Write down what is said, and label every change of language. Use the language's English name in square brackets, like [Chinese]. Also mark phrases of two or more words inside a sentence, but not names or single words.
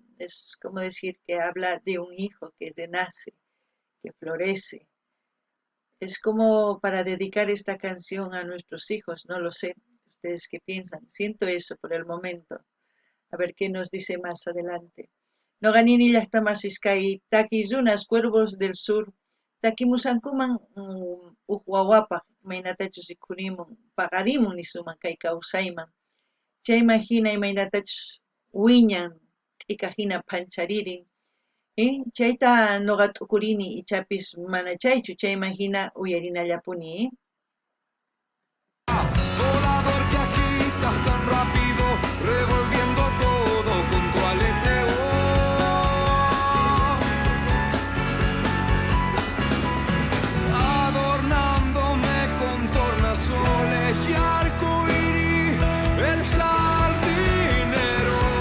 [Spanish] Es como decir que habla de un hijo que renace, que florece. Es como para dedicar esta canción a nuestros hijos, no lo sé. ¿Ustedes qué piensan? Siento eso por el momento. A ver qué nos dice más adelante. [Quechua] No ganini llaqtamas iskay takizunas Cuervos del Sur takimusankuman uhuawapaq imaynatachus rikhurimun paqarimun nisuman kay kawsayman chayman hina imaynatachus wiñan t'ika hina phancharirin chayta noqa t'ukurini ichapis mana chaychu chayman hina uyarinallapuni. [Spanish] Volador que agitas tan rápido, revolviendo todo con tu aleteo. Adornándome con tornasoles y arcoíris, el jardinero.